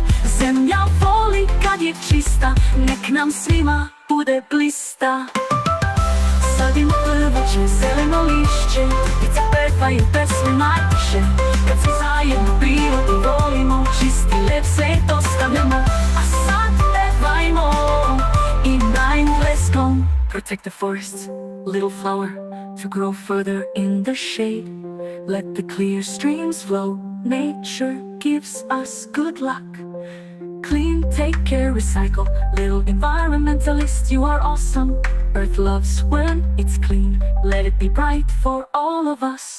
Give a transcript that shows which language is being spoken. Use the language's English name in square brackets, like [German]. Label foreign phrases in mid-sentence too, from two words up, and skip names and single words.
[Serbian] Zemlja voli kad je čista, nek nam svima bude blista. Sadim drveće, zeleno lišće, ptice pevaju pesme najtiše. Kad se zajedno prirodi volimo, čisti lep svet ostavljamo. A sad pevajmo i na engleskom. [English] Protect the forests, little flower, to grow further in the shade. Let the clear streams flow, nature gives us good luck. Clean, take care, recycle, little environmentalist, you are awesome. Earth loves when it's clean, let it be bright for all of us.